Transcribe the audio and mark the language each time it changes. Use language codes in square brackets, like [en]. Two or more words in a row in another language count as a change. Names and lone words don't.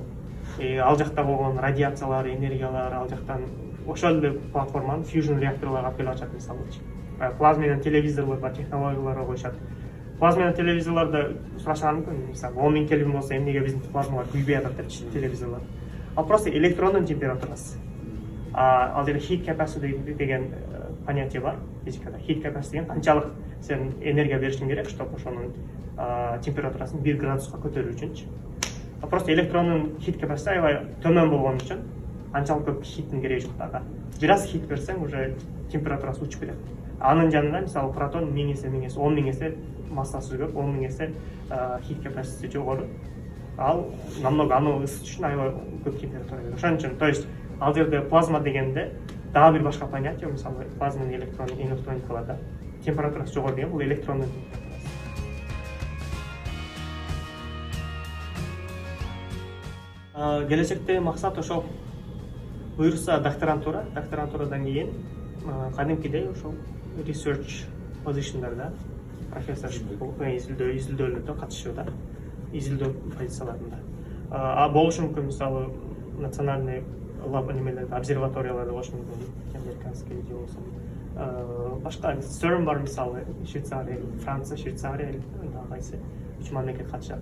[ky] Ал жакта болгон радиациялар, энергиялар ал жактан ошол эле платформанын fusion реакторлорго алып келип ачат, мисалы. Плазма менен телевизорлор бар, технологияларга коюшат. Плазма менен телевизорлордо сурашкан мүмкүн, мисалы 10,000 Кельвин болсо эмнеге биздин плазмалар күйбөй атат депчи телевизорлор. Ал просто электрондун температурасы. Ал жерде [en] heat capacity [ky] деген понятие бар физикада. [en] Heat capacity [ky] деген канчалык сен энергия беришиң керек, чтобы ошонун температурасын 1 градуска көтөрүү үчүнчү. Просто электрондун [en] heat capacity [ky] аябай төмөн болгон үчүн анчалык көп heattин кереги жок да. Бир аз heat берсең уже температурасы учуп кетет. Анын жанында мисалы протон 1000 эсе 10,000 эсе массасы көп, 10,000 эсе [en] heat capacity [ky] жогору. Ал намного аны ысытыш үчүн аябай көп температура керек. Ошон үчүн, [ru] то есть [ky] ал жерде плазма дегенде дагы бир башка понятие, мисалы плазма менен электроникаларда температурасы жогору деген бул электрондун температурасы. Келечектеги максат ошол буюрса докторантурадан кийин кадимкидей ошол [en] research positionдарда [ky] профессоршип изилдөөлөрдө катышууда, изилдөө позицияларында болушу мүмкүн. Мисалы [ru] национальный лаб [ky] немелерде, обсерваторияларда болушу мүмкүн, американский же болсо башка CERN бар, мисалы Швейцария, Франция, Швейцария кайсы 3 мамлекет катышат.